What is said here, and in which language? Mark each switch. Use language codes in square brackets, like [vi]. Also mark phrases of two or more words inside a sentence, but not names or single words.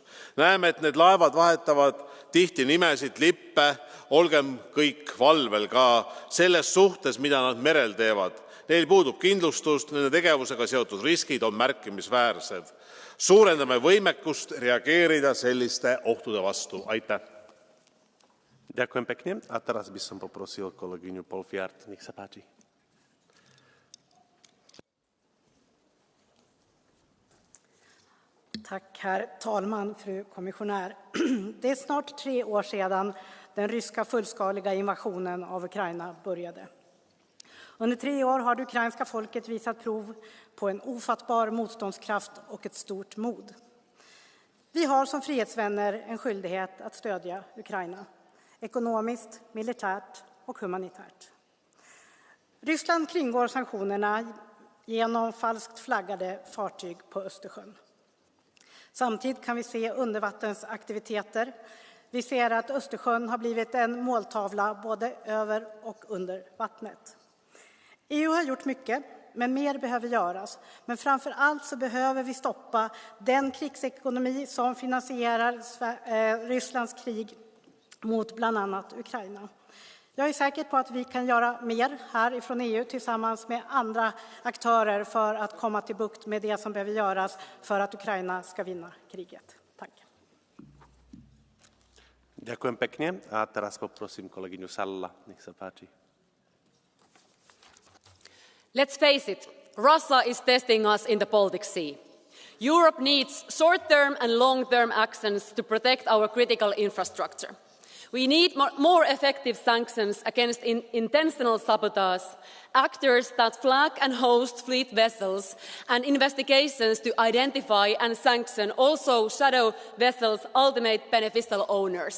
[et] Näeme, et need laevad vahetavad tihti nimesid, lippe, olgem kõik valvel ka selles suhtes, mida nad merel teevad. Neil puudub kindlustust, nende tegevusega seotud riskid on märkimisväärsed. Suurendame võimekust reageerida selliste ohtude vastu. Aitäh! [sk] Ďakujem pekne. A teraz by som poprosil kolegyňu Polfiart. Nech sa páči. [sv] Tack, herr talman, fru kommissionär. Det är snart 3 år sedan den ryska fullskaliga invasionen av Ukraina började. Under 3 år har det ukrainska folket visat prov på en ofattbar motståndskraft och ett stort mod. Vi har som frihetsvänner en skyldighet att stödja Ukraina, ekonomiskt, militärt och humanitärt. Ryssland kringgår sanktionerna genom falskt flaggade fartyg på Östersjön. Samtidigt kan vi se undervattensaktiviteter. Vi ser att Östersjön har blivit en måltavla både över och under vattnet. EU har gjort mycket, men mer behöver göras. Men framför allt så behöver vi stoppa den krigsekonomi som finansierar Rysslands krig mot bland annat Ukraina. Jag är säker på att vi kan göra mer här ifrån EU tillsammans med andra aktörer för att komma till bukt med det som behöver göras för att Ukraina ska vinna kriget. Tack. [sk] Ďakujem pekne. A teraz poprosím kolegyňu Salla. Nech sa páči. [en] Let's face it, Russia is testing us in the Baltic Sea. Europe needs short-term and long-term actions to protect our critical infrastructure. We need more effective sanctions against intentional sabotage, actors that flag and host fleet vessels, and investigations to identify and sanction also shadow vessels' ultimate beneficial owners.